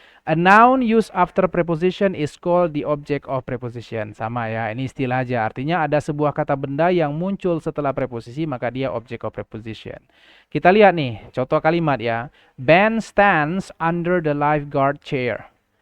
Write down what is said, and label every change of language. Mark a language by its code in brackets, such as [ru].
[en] A noun used after preposition is called the object of preposition. [id] Sama ya, ini istilah aja. Artinya ada sebuah kata benda yang muncul setelah preposisi, maka dia object of preposition. Kita lihat nih, contoh kalimat ya. [en] Ben stands under the lifeguard chair.